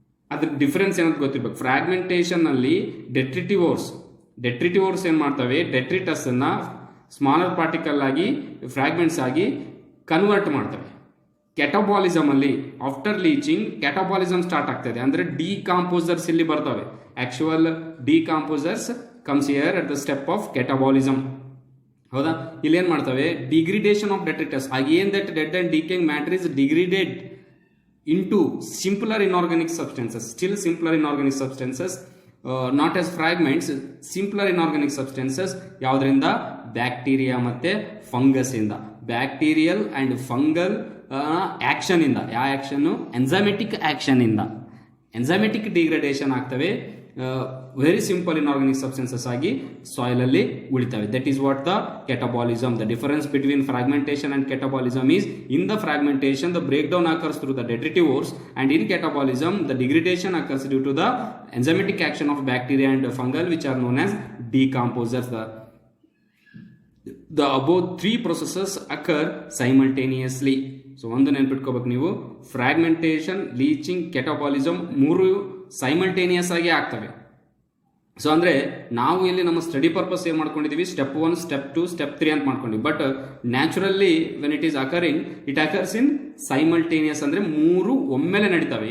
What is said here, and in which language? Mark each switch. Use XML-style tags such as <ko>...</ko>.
<kn>ಅದ್ರ ಡಿಫರೆನ್ಸ್ ಏನಂತ ಗೊತ್ತಿರ್ಬೇಕು. ಫ್ರಾಗ್ಮೆಂಟೇಷನ್ ಅಲ್ಲಿ ಡೆಟ್ರಿಟಿವೋರ್ಸ್ ಏನ್ ಮಾಡ್ತವೆ, ಡೆಟ್ರಿಟಸ್ ಅನ್ನ ಸ್ಮಾಲರ್ ಪಾರ್ಟಿಕಲ್ ಆಗಿ ಫ್ರಾಗ್ಮೆಂಟ್ಸ್ ಆಗಿ ಕನ್ವರ್ಟ್ ಮಾಡ್ತವೆ. ಕೆಟಬಾಲಿಸಮ್ ಅಲ್ಲಿ ಆಫ್ಟರ್ ಲೀಚಿಂಗ್ ಕೆಟಬಾಲಿಸಮ್ ಸ್ಟಾರ್ಟ್ ಆಗ್ತದೆ, ಅಂದ್ರೆ ಡಿಕಾಂಪೋಸರ್ಸ್ ಇಲ್ಲಿ ಬರ್ತವೆ.</kn> <en>Actual decomposers comes here at the step of catabolism.</en> <kn>ಹೌದಾ, ಇಲ್ಲಿ ಏನ್ ಮಾಡ್ತವೆ,</kn> <en>Degradation of detritus. Again that dead and decaying matter is degraded into simpler inorganic substances, still simpler inorganic substances, not as fragments, simpler inorganic substances.</en> <kn>ಯಾವುದರಿಂದ, bacteria ಮತ್ತೆ fungus ಇಂದ.</kn> <en>bacterial and fungal action</en> <kn>ಇಂದ. ಯಾವ action? ಎಂಜೈಮೆಟಿಕ್ action ಇಂದ ಎಂಜೈಮೆಟಿಕ್ degradation ಆಗ್ತವೆ. Very simple inorganic substances ಆಗಿ soil ಅಲ್ಲಿ ಉಳಿತವೆ.</kn> <en>That is what the catabolism. The difference between fragmentation and catabolism is in the fragmentation the break down occurs through the detritivores and in catabolism the degradation occurs due to the enzymatic action of bacteria and fungal which are known as decomposers. The above three processes occur simultaneously.</en> <kn>So ಒಂದು ನೆನ್ಪಿಟ್ಕೋಬೇಕು ನೀವು, fragmentation, leaching, catabolism ಮೂರು simultaneous ಆಗಿ ಆಗ್ತವೆ. So ಅಂದ್ರೆ ನಾವು ಇಲ್ಲಿ ನಮ್ಮ study purpose ಏನ್ ಮಾಡ್ಕೊಂಡಿದೀವಿ, ಸ್ಟೆಪ್ 1, ಸ್ಟೆಪ್ 2, ಸ್ಟೆಪ್ 3 ಅಂತ ಮಾಡ್ಕೊಂಡಿವಿ.</kn> <en>but naturally when it is occurring it occurs in simultaneous,</en> <kn>ಅಂದ್ರೆ ಮೂರು ಒಮ್ಮೆಲೆ ನಡೀತವೆ.</kn>